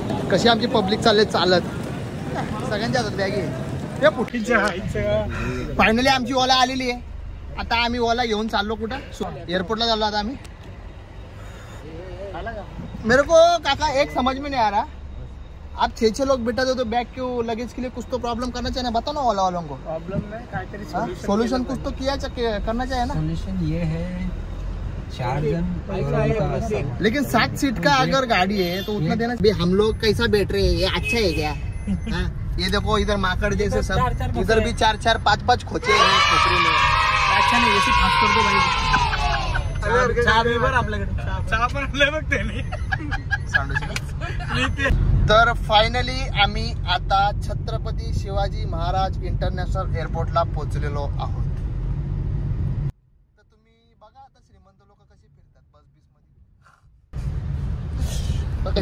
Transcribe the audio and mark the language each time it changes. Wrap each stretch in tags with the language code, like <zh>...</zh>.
<mr>कशी आमची पब्लिक चालले चालत सगळ्यांच्या हातात बॅगी फायनली आमची ओला आलेली आहे आता आम्ही</mr> <hi>ओला घेऊन चाललो कुठं एअरपोर्टला चाललो आता आम्ही मेरे को काका एक समझ में नहीं आ रहा आप 6 लोग बिठा दो तो बैग क्यों लगेज के लिए कुछ तो प्रॉब्लम करना चाहिए ना बताओ ना ओला वालों को प्रॉब्लम नहीं सोल्यूशन कुछ तो किया करना चाहिए ना सोल्यूशन ये है 4 जन लेकिन 7 सीट का अगर गाड़ी है तो उतना देना भाई हम लोग कैसा बैठ रहे हैं ये अच्छा है क्या ये देखो इधर माकड़ जैसे सब इधर भी 4-4 5-5 खोचे हैं खोपड़ी में अच्छा नहीं ऐसे खास कर दो भाई</hi> <mr>चहा पण आपल्याकडे चहा पण आपल्याला बघते नाही तर फायनली आम्ही आता छत्रपती शिवाजी महाराज इंटरनॅशनल एअरपोर्टला पोहोचलेलो आहोत. तर तुम्ही बघा आता श्रीमंत लोक कशी फिरतात बस मध्ये.</mr>